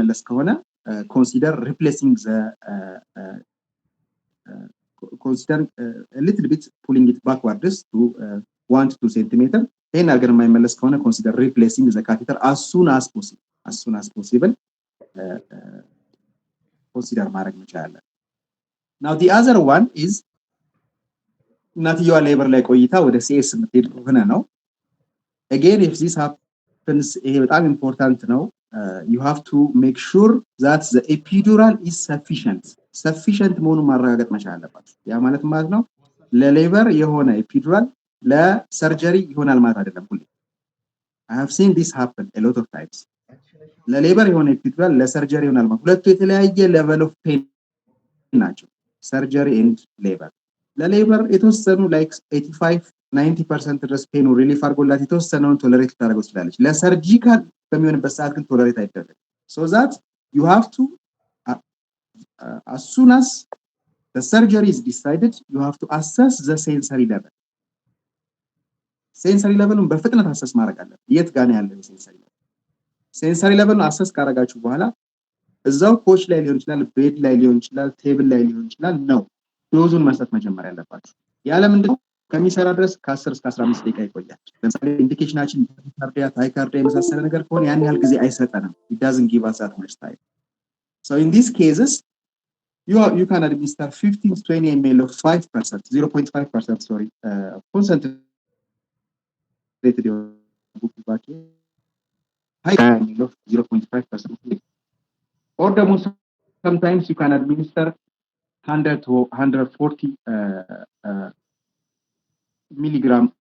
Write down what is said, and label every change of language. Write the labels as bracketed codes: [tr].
[am] ከሆነ [en] consider replacing the consider a little bit pulling it backwards to 1 to 2 centimeter. [am] ይሄን አድርገን የማይመለስ ከሆነ [en] consider replacing the catheter as soon as possible consider [am] ማድረግ መቻል አለብን። [en] Now the other one is [am] እናትየዋ ሌበር ላይ ቆይታ ወደ ሲኤስ የምትሄድ ከሆነ ነው። [en] Again if this happens [am] ይሄ በጣም ኢምፖርታንት ነው። [en] You have to make sure that the epidural is sufficient [am] መሆኑን ማረጋገጥ መቻል አለባችሁ። ያ ማለት ነው ለሌበር የሆነ ኤፒዱራል ለሰርጀሪ ይሆናል ማለት አይደለም። ሁሌ [en] I have seen this happen a lot of times. [am] ለሌበር የሆነ ኤፒዱራል ለሰርጀሪ ይሆናል ማለት ሁለቱ የተለያየ [en] level of pain [am] ናቸው። ሰርጀሪ and labor ለሌበር የተወሰኑ like 85-90% ድረስ ፔኑ ሪሊፍ አድርጎላት የተወሰነውን ቶለሬት ታደርገው ትችላለች። ለሰርጂካል በሚሆንበት ሰዓት ግን ቶለሬት አይደረግም። [en] So that you have to as soon as the surgery is decided you have to assess the sensory level. [am] sensory levelን በፍጥነት አሰስ ማድረግ አለበት። የት ጋር ነው ያለው sensory levelን አሰስ ካደረጋችሁ በኋላ እዛው ኮች ላይ ሊሆን ይችላል፣ ቤድ ላይ ሊሆን ይችላል፣ ቴብል ላይ ሊሆን ይችላል ነው ዶዙን መስጠት መጀመር ያለባችሁ። ያለ ምንድነው ከሚሰራ ድረስ ከ10 እስከ 15 ደቂቃ ይቆያል። ለምሳሌ ኢንዲኬሽናችን ታይካርዲያ የመሳሰለ ነገር ከሆነ ያን ያህል ጊዜ አይሰጠንም። [en] it doesn't give us that much time. So in these cases you can administer 15 to 20 ml of 5%, 0.5% sorry, concentrated bupivacaine, high ml of 0.5%, or sometimes you can administer 100 to 140 milligram